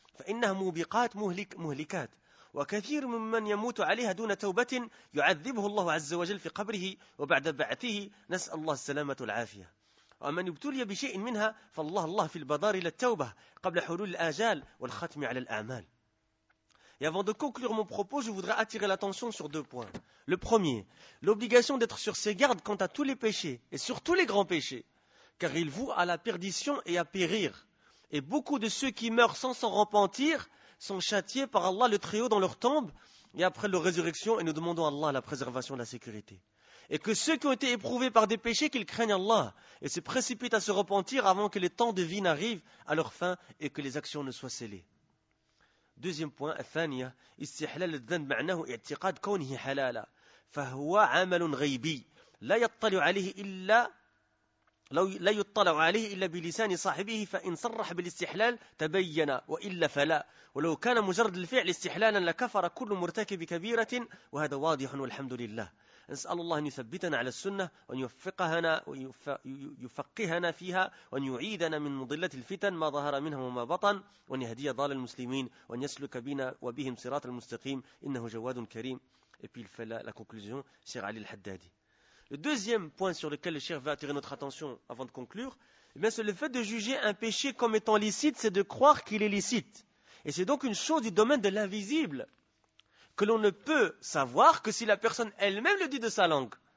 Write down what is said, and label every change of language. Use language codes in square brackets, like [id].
[ar] فإنها موبقات مهلكات. وكثير ممن يموت عليها دون توبة يعذبه الله عز وجل في قبره وبعد بعثه نسأل الله السلامة والعافية. ومن ابتلي بشيء منها فالله الله في البدار إلى التوبة قبل حلول الآجال والختم على الأعمال. [fr] Et avant de conclure mon propos, je voudrais attirer l'attention sur deux points. Le premier, l'obligation d'être sur ses gardes quant à tous les péchés et sur tous les grands péchés, car ils vouent à la perdition et à périr. Et beaucoup de ceux qui meurent sans s'en repentir sont châtiés par Allah le Très-Haut dans leur tombe et après leur résurrection, et nous demandons à Allah la préservation de la sécurité. Et que ceux qui ont été éprouvés par des péchés, qu'ils craignent Allah et se précipitent à se repentir avant que les temps de vie n'arrivent à leur fin et que les actions ne soient scellées. [ar] Deuxième point, Athania, istihlal al-dhanb ma'nahu i'tiqad kawnihi halala, fa huwa 'amalun ghaibi, la yattali 'alayhi illa لو لا يطلع عليه إلا بلسان صاحبه فإن صرح بالاستحلال تبين وإلا فلا ولو كان مجرد الفعل استحلالا لكفر كل مرتكب كبيرة وهذا واضح والحمد لله نسأل الله أن يثبتنا على السنة وأن يوفقنا ويفقهنا فيها وأن يعيدنا من مضلة الفتن ما ظهر منها وما بطن وأن يهدي ضال المسلمين وأن يسلك بنا وبهم صراط المستقيم إنه جواد كريم [fr] et puis il fait la conclusion Cheikh Ali al-Haddadi. Le deuxième point sur lequel le cheikh va attirer notre attention avant de conclure, eh bien c'est le fait de juger un péché comme étant licite, c'est de croire qu'il est licite. Et c'est donc une chose du domaine de l'invisible, que l'on ne peut savoir que si la personne elle-même le dit de sa langue.